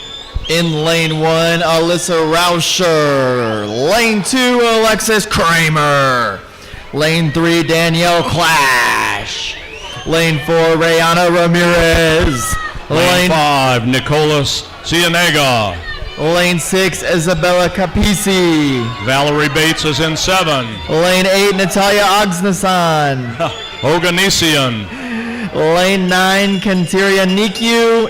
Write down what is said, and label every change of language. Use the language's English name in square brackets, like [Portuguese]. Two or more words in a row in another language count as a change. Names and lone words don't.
[English] In lane 1, Alyssa Rauscher. Lane 2, Alexis Kramer. Lane 3, Danielle Clash. Lane 4, Rayana Ramirez. Lane 5, Nicolas Cienega. Lane 6, Isabella Capisi. Valerie Bates is in 7. Lane 8, Natalia Ognasson. Oganesian. Lane 9, Kantiria Nikyu.